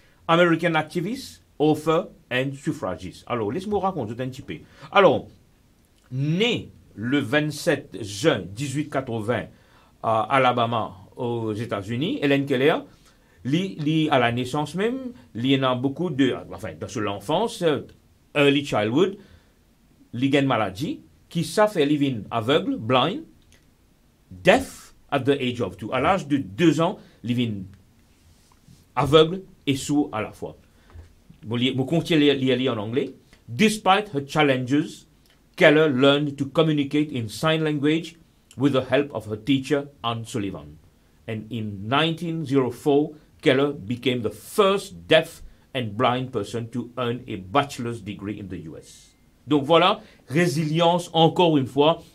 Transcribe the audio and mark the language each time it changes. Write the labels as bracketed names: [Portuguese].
[English] American activist, author and suffragist. [French] Alors, laisse-moi raconter un petit peu. Alors, né le 27 juin 1880 à Alabama, aux États-Unis, Helen Keller, à la naissance même, il y en a beaucoup de, enfin, dans l'enfance, [English] early childhood, [French] il y a une maladie qui ça fait vivre aveugle, [English] blind, deaf at the age of 2. [French] À l'âge de 2 ans, il vit aveugle et sourd à la fois. Je continue à lire en anglais. [English] Despite her challenges, Keller learned to communicate in sign language with the help of her teacher, Anne Sullivan. And in 1904, Keller became the first deaf and blind person to earn a bachelor's degree in the US. [French] Donc voilà, résilience encore une fois.